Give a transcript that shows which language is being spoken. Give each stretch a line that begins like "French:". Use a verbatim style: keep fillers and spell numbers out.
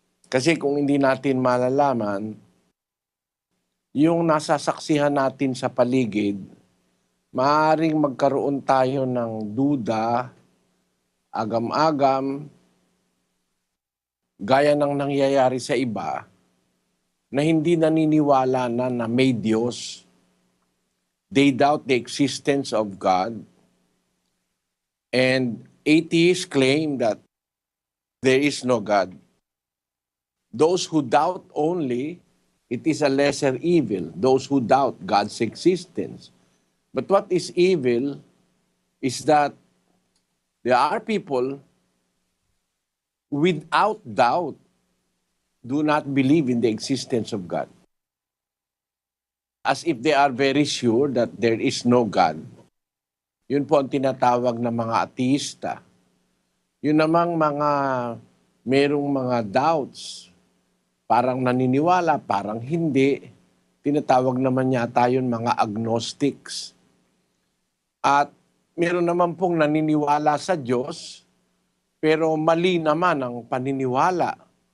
Filipino: Kasi kung hindi natin malalaman, yung nasasaksihan natin sa paligid, maaaring magkaroon tayo ng duda, agam-agam, gaya ng nangyayari sa iba, na hindi naniniwala na na may Diyos.
English: They doubt the existence of God. And atheists claim that there is no God. Those who doubt only, it is a lesser evil. Those who doubt God's existence. But what is evil is that there are people without doubt do not believe in the existence of God. As if they are very sure that there is no God.
Filipino: Yun po ang tinatawag na mga ateista. Yun namang mga merong mga doubts, parang naniniwala, parang hindi, tinatawag naman yata yun mga agnostics. At meron naman pong naniniwala sa Diyos, pero mali naman ang paniniwala.